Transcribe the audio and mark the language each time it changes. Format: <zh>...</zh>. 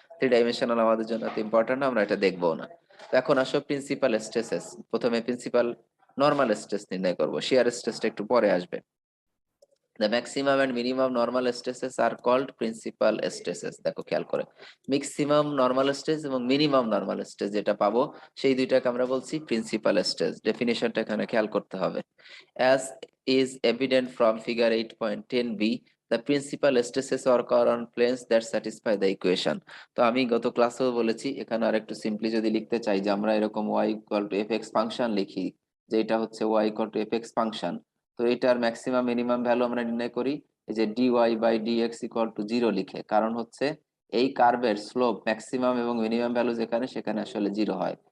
<bn>Three dimensional আমাদের জন্য এত ইম্পর্টেন্ট, আমরা এটা দেখবো না। তো এখন আসো প্রিন্সিপাল স্ট্রেসেস। প্রথমে প্রিন্সিপাল নরমাল স্ট্রেস নির্ণয় করব, শিয়ার স্ট্রেসটা একটু পরে আসবে।</bn> <en>The maximum and minimum normal stresses are called principal stresses.</en> <bn>দেখো খেয়াল করে, ম্যাক্সিমাম নরমাল স্ট্রেস এবং মিনিমাম নরমাল স্ট্রেস যেটা পাবো সেই দুইটাকে আমরা বলছি প্রিন্সিপাল স্ট্রেস। ডেফিনিশনটা এখানে খেয়াল করতে হবে।</bn> <en>As is evident from figure 8.10b, the principal stresses occur on planes that satisfy the equation.</en> <bn>তো আমি গত ক্লাসেও বলেছি, এখানে আর একটু সিম্পলি যদি লিখতে চাই যে আমরা এরকম y equal to fx function লিখি, যে এটা হচ্ছে y equal to F x function. তো এটার ম্যাক্সিমাম মিনিমাম ভ্যালু আমরা নির্ণয় করি এই যে dy by dx equal to 0 লিখে, কারণ হচ্ছে এই কার্ভের স্লোপ ম্যাক্সিমাম এবং মিনিমাম ভ্যালু যেখানে সেখানে আসলে 0 হয়।</bn>